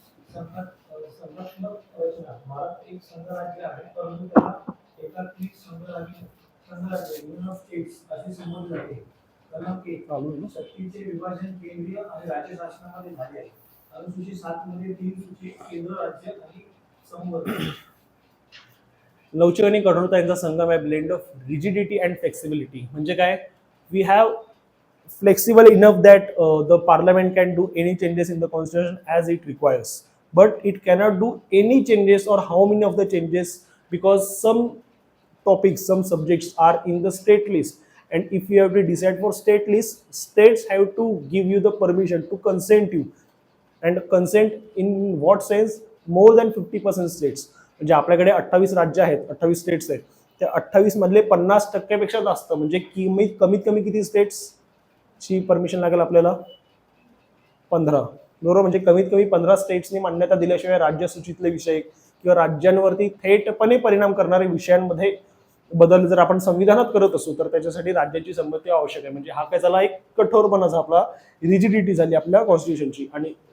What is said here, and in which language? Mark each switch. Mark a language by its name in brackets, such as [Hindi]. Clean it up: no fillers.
[Marathi] संघात्मक रचना. भारत एक संघराज्य आहे, परंतु त्याला एकात्मिक संघराज्य युनियन ऑफ स्टेट्स असे संबोधले जाते. क्रमांक 1, शक्तीचे विभाजन केंद्रीय आणि राज्य शासनामध्ये झाले आहे. अनुसूची 7 मध्ये 3 सूची केंद्र, राज्य आणि संवर्ग. लवचिक आणि कठोरता यांचा संगम आहे. [English] Blend of rigidity and flexibility. [Marathi] म्हणजे काय? [English] We have flexible enough that the parliament can do any changes in the constitution as it requires, but it cannot do any changes or how many of the changes, because some topics, some subjects are in the state list, and if you have to decide for state list, states have to give you the permission to consent you, and consent in what sense? More than 50% states. [Marathi] म्हणजे आपल्याकडे 28 राज्य आहेत, 28 states आहेत, त्या 28 मधले 50% पेक्षा जास्त, म्हणजे कमीत कमी किती स्टेट्स ची परमिशन लागेल आपल्याला? 15. बरोबर. म्हणजे कमीत कमी 15 स्टेट्सनी मान्यता दिल्याशिवाय राज्यसूचीतले विषय किंवा राज्यांवरती थेटपणे परिणाम करणारे विषयांमध्ये बदल जर आपण संविधानात करत असू तर त्याच्यासाठी राज्याची संमती आवश्यक आहे. म्हणजे हा काय झाला? एक कठोरपणा, आपला रिजिडिटी झाली आपल्या कॉन्स्टिट्यूशनची. आणि